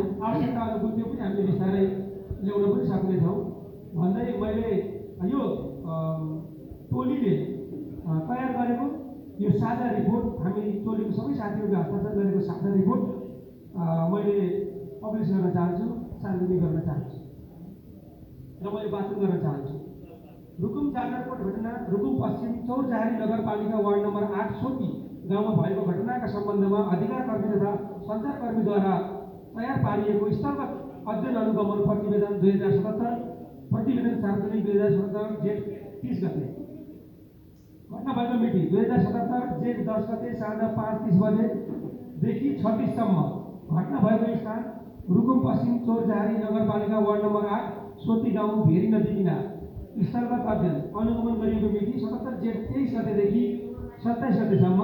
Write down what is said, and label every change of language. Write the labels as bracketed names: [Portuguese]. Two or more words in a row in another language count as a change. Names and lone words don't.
[Nepali] आवश्यकता अनुकूल त्यो पनि हामीले बिस्तारै ल्याउन पनि सक्नेछौँ भन्दै मैले यो टोलीले तयार गरेको यो साझा रिपोर्ट, हामी टोलीको सबै साथीहरूले हस्ताक्षर गरेको साझा रिपोर्ट मैले पब्लिस गर्न चाहन्छु, सार्वजनिक गर्न चाहन्छु र मैले वाचन गर्न चाहन्छु। रुकुम जाजरकोट घटना। रुकुम पश्चिम चौरजहारी नगरपालिका वार्ड नम्बर 8 सोती गाउँमा भएको घटनाका सम्बन्धमा अधिकारकर्मी तथा सञ्चारकर्मीद्वारा तयार पारिएको स्थलगत अध्ययन अनुगमन प्रतिवेदन 2077, प्रतिवेदन सार्वजनिक 2077 जेठ 30 गते। घटना भएको मिति 2077 जेठ 10 गते साँझ 5:30 बजेदेखि 36 सम्म। घटना भएको स्थान रुकुम पश्चिम चौरजहारी नगरपालिका वार्ड नम्बर 8 सोती गाउँ भेरी नदी किनार। स्थलगत अध्ययन अनुगमन गरिएको मिति 77 जेठ 23 गतेदेखि 27 गतेसम्म।